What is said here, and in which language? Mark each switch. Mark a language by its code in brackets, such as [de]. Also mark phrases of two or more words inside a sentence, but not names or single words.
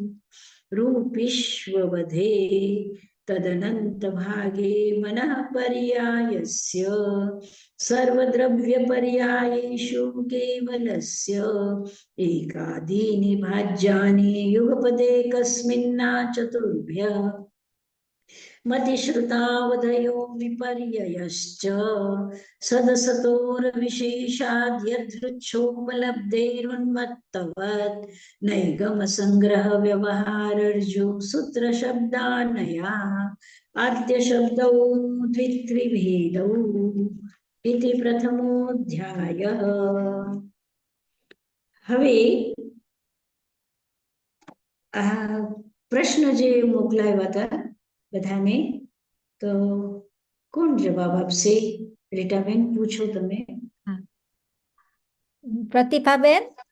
[sa] रूपिष्ववधे तदनन्तभागे मनः पर्यायस्य सर्वद्रव्यपर्यायेषु केवलस्य एकादीनि भाज्यानि युगपदे कस्मिन्ना चतुर्भ्यः मतिश्रुतावधयो विपर्ययश्च सदसतोर्विशेषाद्यदृच्छोपलब्धेरुन्मत्तवत् नैगमसङ्ग्रहव्यवहारर्जु सूत्रशब्दानया आद्यशब्दौ द्वित्रिभेदौ इति प्रथमोऽध्यायः। [gu] હવે આ પ્રશ્ન જે મોકલાવ્યા હતા બધાને, તો કોણ જવાબ આપશે? રીટાબેન, પૂછો તમે. પ્રતિભાબેન.